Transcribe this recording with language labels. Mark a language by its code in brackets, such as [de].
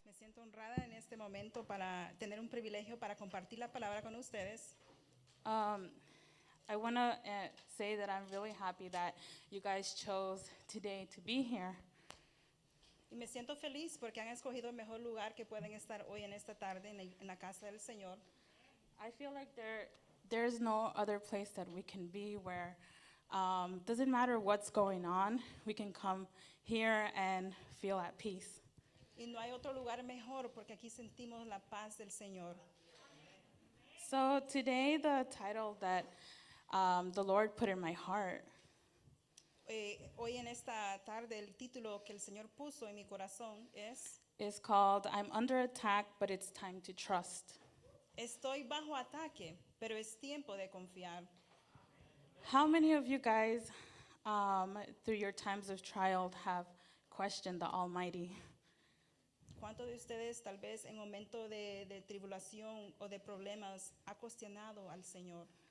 [es] Me siento honrada en este momento para tener un privilegio para compartir la palabra con ustedes. [en] I want to say that I'm really happy that you guys chose today to be here. [es] Y me siento feliz porque han escogido el mejor lugar que pueden estar hoy en esta tarde en la casa del Señor. [en] I feel like there's no other place that we can be where doesn't matter what's going on, we can come here and feel at peace. [es] Y no hay otro lugar mejor porque aquí sentimos la paz del Señor. [en] So today the title that the Lord put in my heart [es] Hoy en esta tarde el título que el Señor puso en mi corazón es [en] is called I'm Under Attack, but It's Time to Trust. [es] Estoy bajo ataque, pero es tiempo de confiar. [en] How many of you guys through your times of trial have questioned the Almighty? [es] ¿Cuántos de ustedes tal vez en momento de tribulación o de problemas ha cuestionado al Señor?